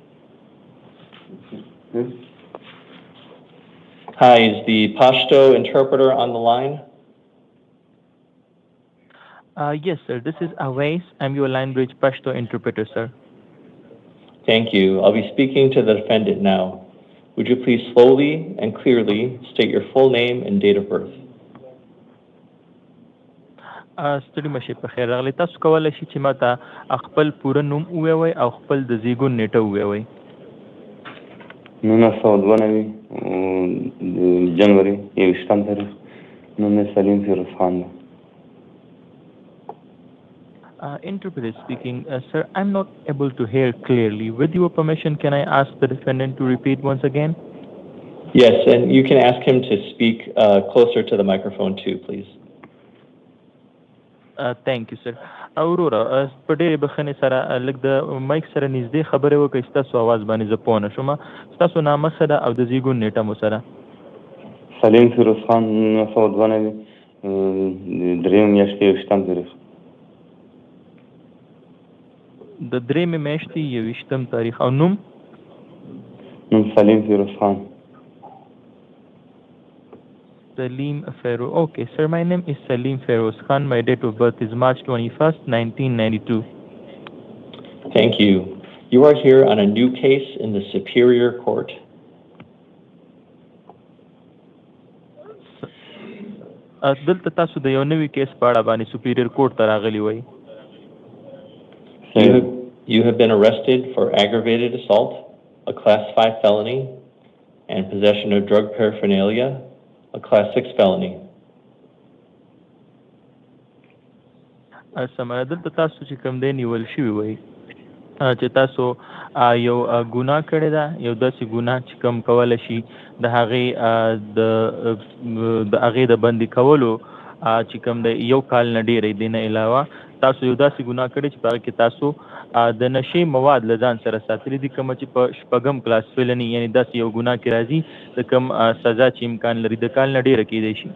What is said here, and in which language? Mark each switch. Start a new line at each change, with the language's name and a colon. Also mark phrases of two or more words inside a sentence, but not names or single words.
English: Hi, is the Pashto interpreter on the line? Yes, sir. This is Awais. I'm your line bridge Pashto interpreter, sir. Thank you. I'll be speaking to the defendant now. Would you please slowly and clearly state your full name and date of birth?
Pashto: ستړي مشي په خیر راغلی. تاسو کولی شئ چې ماته خپل پوره نوم ووایئ او خپل د زیږون نیټه ووایئ. 1992 جنوري 21 تاریخ. نوم یې سلیم فیروز خان دی.
English: Interpreter speaking. Sir, I'm not able to hear clearly. With your permission, can I ask the defendant to repeat once again? Yes, and you can ask him to speak closer to the microphone too, please. Thank you, sir.
Pashto: اورورا په ډېرې بخښنې سره لږ د مایک سره نږدې خبرې وکړئ. ستاسو اواز باندې زه پوه نه شوم. ستاسو نامه څه ده او د زیږون نیټه مو څه ده؟ سلیم فیروز خان 1992 درېیمې میاشتې 21 تاریخ. د درېیمې میاشتې 21 تاریخ. او نوم؟ نوم سلیم فیروز خان.
English: Salim Feroz. Okay, sir, my name is Salim Feroz Khan. My date of birth is March 21st, 1992. Thank you. You are here on a new case in the Superior Court.
Pashto: دلته تاسو د یو نوي کیس په اړه باندې
English: superior court
Pashto: ته راغلي وئ.
English: You have been arrested for aggravated assault, a Class 5 felony, and possession of drug paraphernalia, a Class 6 felony.
Pashto: سمه دلته تاسو چې کوم دی نیول شوي وئ چې تاسو یو ګناه کړې ده، یو داسې ګناه چې کوم کولی شي د هغې د بندي کولو چې کوم دی 1 کال نه ډېری دی نه علاوه تاسو یو داسې ګناه کړې چې په هغې کې تاسو د نشې مواد له ځان سره ساتلي دي، کومه چې په 6م
English: class felony
Pashto: یعنې داسې یو ګناه کې راځي د کوم سزا چې امکان لري د کال نه ډېره کېدی شي.